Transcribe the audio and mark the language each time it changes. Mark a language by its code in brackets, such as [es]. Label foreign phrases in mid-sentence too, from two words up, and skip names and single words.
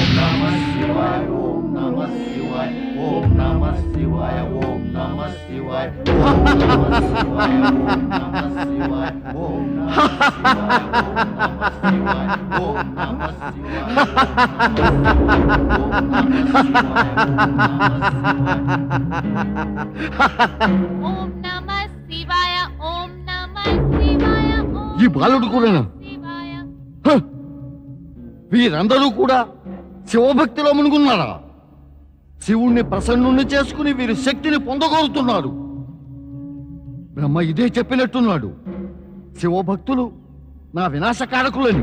[sa] नमः शिवाय ओम नमः शिवाय ओम नमः शिवाय ओम नमः शिवाय ओम नमः शिवाय ओम नमः शिवाय ओम नमः शिवाय ओम नमः शिवाय [te] ఈ బాలుడు కూడానా? వీరందరూ కూడా శివభక్తిలో మునుగున్నారా? శివుణ్ణి ప్రసన్నుణ్ణి చేసుకుని వీరి శక్తిని పొందగోరుతున్నారు. బ్రహ్మ ఇదే చెప్పినట్టున్నాడు, శివభక్తులు నా వినాశకారకులని.